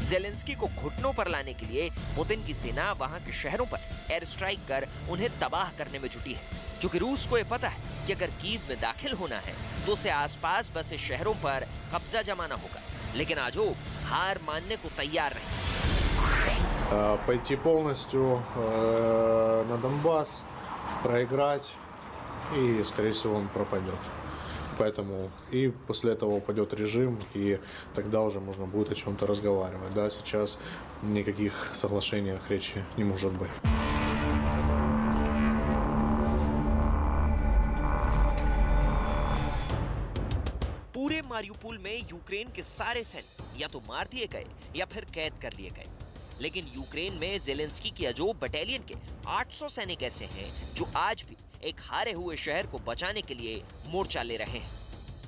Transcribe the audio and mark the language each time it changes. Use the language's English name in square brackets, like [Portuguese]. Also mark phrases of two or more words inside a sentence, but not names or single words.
[Hindi] ज़ेलेंस्की को घुटनों पर लाने के लिए पुतिन की सेना वहां के शहरों पर [English] air strike [Hindi] कर उन्हें तबाह करने में जुटी है, क्योंकि रूस को यह पता है कि अगर कीव में दाखिल होना है तो उसे आसपास बसे शहरों पर कब्जा जमाना होगा। लेकिन आजोव हार मानने को तैयार नहीं। [Russian] Пойти полностью на Донбасс, проиграть, и, скорее всего, он пропадет. Поэтому и после этого упадет режим, и тогда уже можно будет о чем-то разговаривать. Да, сейчас никаких соглашениях речи не может быть. [Hindi] पूरे मारियुपोल में यूक्रेन के सारे सैनिक या तो मार दिए गए या फिर कैद कर लिए गए। लेकिन यूक्रेन में ज़ेलेंस्की की अजोव बटालियन के 800 सैनिक ऐसे हैं जो आज भी एक हारे हुए शहर को बचाने के लिए मोर्चा ले रहे हैं।